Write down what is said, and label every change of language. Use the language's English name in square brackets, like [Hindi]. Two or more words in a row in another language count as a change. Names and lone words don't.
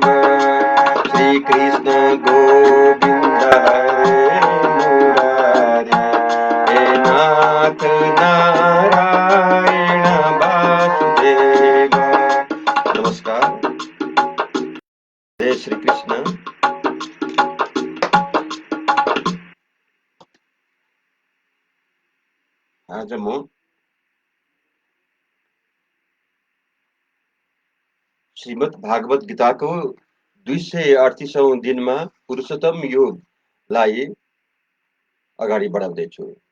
[Sanskrit] श्री कृष्ण गोविंद हरे मुरारे, हे नाथ नारायण वासुदेव। [Nepali] नमस्कार, जय श्री कृष्ण। आज म श्रीमद् भागवत गीताको 238औं दिनमा पुरुषोत्तम योगलाई अगाडि बढाउँदैछु।